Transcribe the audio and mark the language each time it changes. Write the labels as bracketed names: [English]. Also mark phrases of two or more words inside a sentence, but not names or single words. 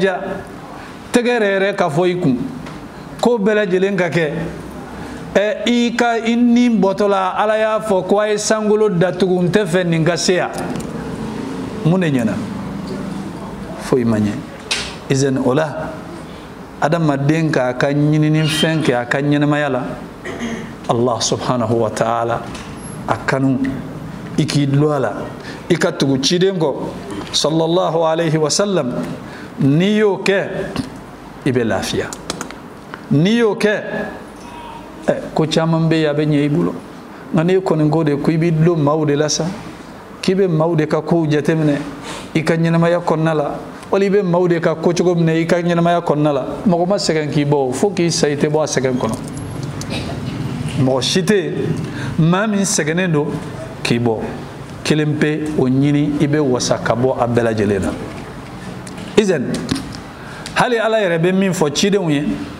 [Bambara] ja tɛgɛ yɛrɛ ka fɔ i kun ko bɛɛ lajɛlen ka kɛ i ka i ni bɔtɔla Ala y'a fɔ ko a ye sankolo datugu n tɛ fɛ nin ka se yan mun de ɲɛna foyi ma ɲɛ izan o la adamaden k'a ka ɲinini fɛn kɛ a ka ɲɛnamaya la [Arabic] الله سبحانه وتعالى [Bambara] a kanu i k'i dulon a la i ka tugu ciden kɔ [Arabic] صلى الله عليه وسلم [Bambara] n'i y'o kɛ i bɛ lafiya n'i y'o kɛ ko caman bɛ yen a bɛ ɲɛ i bolo nka n'i kɔni ko de ko i b'i dulon maaw de la sa k'i bɛ maaw de ka kow jateminɛ i ka ɲɛnamaya kɔnɔna la wala i bɛ maaw de ka ko cogo minɛ i ka ɲɛnamaya kɔnɔna la mɔgɔ ma sɛgɛn k'i bɔ fo k'i sa i tɛ bɔ a sɛgɛn kɔnɔ mɔgɔ si tɛ yen maa min sɛgɛnnen don k'i bɔ kelen pe o ɲini i bɛ wasa ka bɔ a bɛɛ lajɛlen na izan hali Ala yɛrɛ bɛ min fɔ cidenw ye